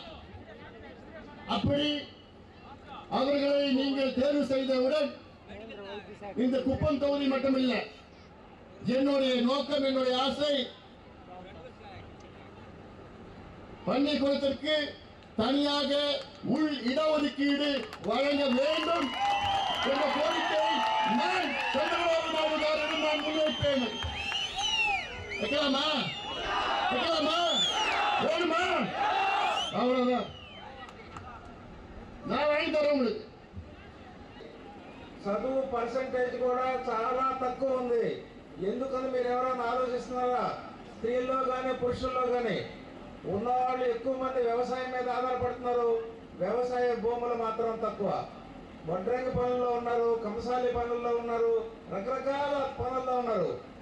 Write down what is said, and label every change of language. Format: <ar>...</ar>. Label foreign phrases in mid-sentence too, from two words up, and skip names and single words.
<ta>அப்படி அவர்களை நீங்கள் தேர்வு செய்தவுடன் இந்த குப்பம் தொகுதி மட்டுமில்ல, என்னுடைய நோக்கம், என்னுடைய ஆசை பள்ளிக்கூடத்திற்கு தனியாக உள் இடஒதுக்கீடு வழங்க வேண்டும் என்ற கோரிக்கை நான் சந்திரபாபு நாயுடு காரிடம் நான் முன்வைப்பேன். வைக்கலாமா? வேணுமா? அவ்வளவுதான், நான் வாங்கி தரேன் உங்களுக்கு.</ta> <te>చదువు పర్సంటేజ్ కూడా చాలా తక్కువ ఉంది. ఎందుకని మీరు ఎవరైనా ఆలోచిస్తున్నారా? స్త్రీల్లో కానీ పురుషుల్లో కానీ ఉన్నవాళ్ళు ఎక్కువ మంది వ్యవసాయం మీద ఆధారపడుతున్నారు. వ్యవసాయ భూములు మాత్రం తక్కువ. వడ్రంగి పనుల్లో ఉన్నారు, కంసాలి పనుల్లో ఉన్నారు, రకరకాల పనుల్లో ఉన్నారు.</te>